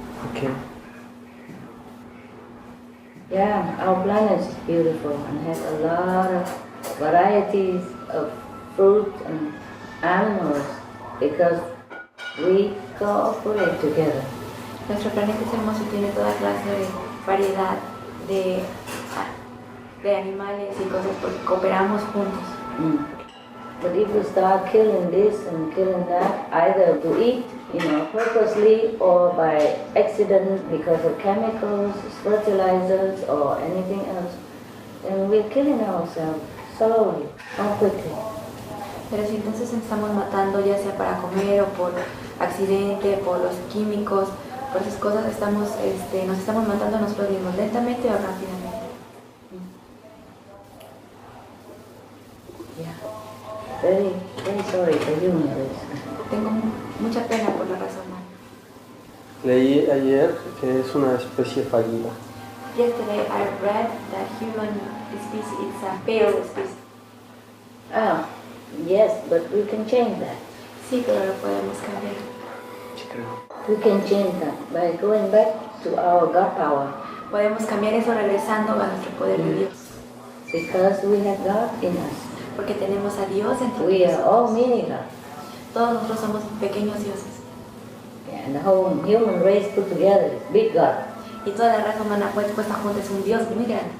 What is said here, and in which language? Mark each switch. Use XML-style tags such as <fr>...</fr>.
<en>Okay. Yeah, our planet is beautiful and has a lot of varieties of fruit and animals because we cooperate together.</en> <es>Nuestro planeta es hermoso y tiene toda clase de variedad de animales y cosas porque cooperamos juntos.</es> <en>But if we start killing this and killing that, either to eat, purposely or by accident because of chemicals, fertilizers or anything else, then we're killing ourselves slowly and quickly.</en> <es>Pero si entonces estamos matando ya sea para comer o por accidente, por los químicos, por esas cosas nos estamos matando a nosotros mismos lentamente o rápidamente.</es> <en>Yeah. Very, very sorry for human race.</en> <es>Tengo mucha pena por la raza humana. Leí ayer que es una especie fallida.</es> <en>Yesterday I read that human species is a failed species. Yes, but we can change that.</en> <es>Sí, pero lo podemos cambiar. Sí, creo.</es> <en>We can change that by going back to our God power.</en> <es>Podemos cambiar eso regresando a nuestro poder de Dios.</es> <en>Because we have God in us.</en> <es>Porque tenemos a Dios en nosotros.</es> <en>We are all mini God.</en> <es>Todos nosotros somos pequeños dioses.</es> <en>Yeah, and the whole human race put together is big God.</en> <es>Y toda la raza humana puesta junta es un Dios muy grande.</es>